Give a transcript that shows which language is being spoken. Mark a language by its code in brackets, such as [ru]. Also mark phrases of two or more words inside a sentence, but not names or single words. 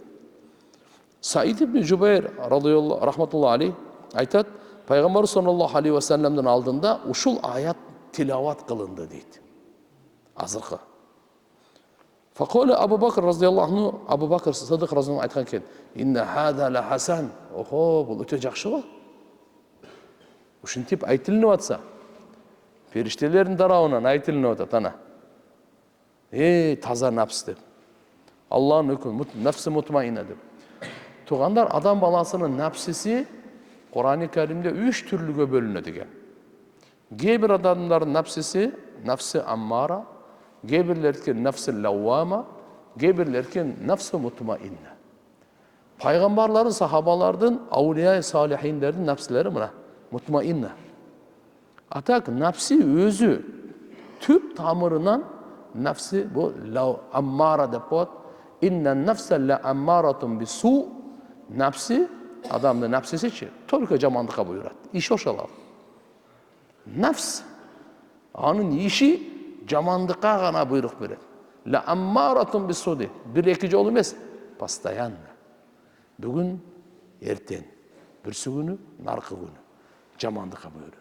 [ky] Саид ибн Жубайр [ar] رضي الله رحمة الله عليه [ky] айтат, пайгамбар [ar] صلى الله عليه و [ky] салламдын алдында ушул аят тилават кылынды дейт. Азыркы. [ar] فقال أبو بكر رضي الله عنه أبو بكر الصديق رضي الله [ky] айткан экен, [ar] إن هذا لحسن. [ky] Охо, бул өтө жакшы го. Ушинтип айтылып атса, периштелердин тарабынан айтылып атат ана. Таза нафс деп. Аллахнын өкүмү [ar] نفس مطمئنة [ky] деп. Тугандар, адам баласынын нафсиси Кур'ан-ы Каримде 3 түрлүгө бөлүнөт экен. Кээ бир адамдардын нафсиси [ar] نفس أمارة, [ky] кээ бирлердики [ar] نفس لوامة, [ky] кээ бирлердики [ar] نفس مطمئنة. [ky] Пайгамбарлардын, сахабалардын, аулия салихиндердин нафсилери мына мутмаина. Атак нафси өзү түп тамырынан нафси бу аммара деп коет. [ar] إن النفس لأمارة بالسوء. [ky] Нафси, адамдын нафсисичи только жамандыкка буйрат. Иши ошол. Нафс анын иши жамандыкка гана буйрук берет. [ar] لأمارة بالسوء дейт. [ky] Бир-эки жолу эмес, постоянно. Бүгүн, эртең, бүрсү күнү, наркы күнү жамандыкка буйрат.